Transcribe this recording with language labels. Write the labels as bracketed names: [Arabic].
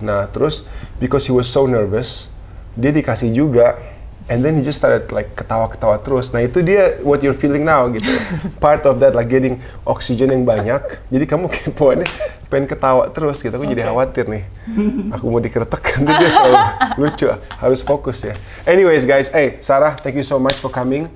[Indonesian] Nah, terus, [English] because he was so nervous, [Indonesian] dia dikasih juga, [English] and then he just started like [Indonesian] ketawa-ketawa terus. Nah itu dia [English] what you're feeling now [Indonesian] gitu. [English] Part of that like getting oxygen [Indonesian] yang banyak. Jadi kamu kepoannya pengen ketawa terus gitu. Aku jadi khawatir nih. Aku mau dikeretek nanti dia terlalu lucu. Harus fokus ya. [English] Anyways guys, Sarah, thank you so much for coming.